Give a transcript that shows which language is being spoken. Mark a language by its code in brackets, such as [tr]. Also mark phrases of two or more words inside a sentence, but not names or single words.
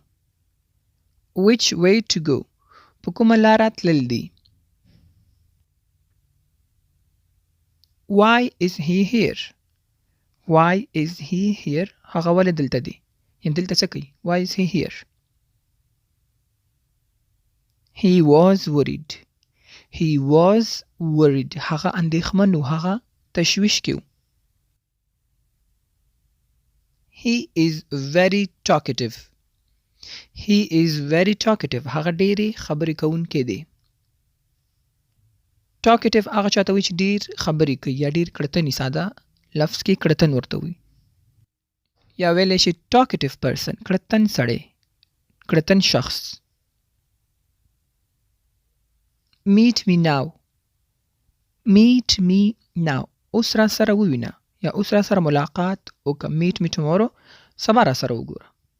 [en] Which way to go. [ps] په کومه لاره تلل دي. [en] Why is he here? Why is he here? [ps] هغه ولې دلته دی. یعنې دلته څه کوي [en] Why is he here? He was worried. He was worried. [ps] هغه اندېښمن و هغه تشویش کې و. [en] He is very talkative. He is very talkative. [ps] هغه ډېرې خبرې کوونکی دی. talkative هغه چاته وایي چې ډېر خبرې کوي یا ډېر کړتني ساده لفظ کې کړتن ورته وایي. یا ویلی شي [en] talkative person [ps] کړتن سړی کړتن شخص. [en] Meet me now. Meet me now. [ps] اوس را سره ووینه یا اوس را سره ملاقات وکړه. [en] Meet me tomorrow. [ps] سبا را سره وګوره.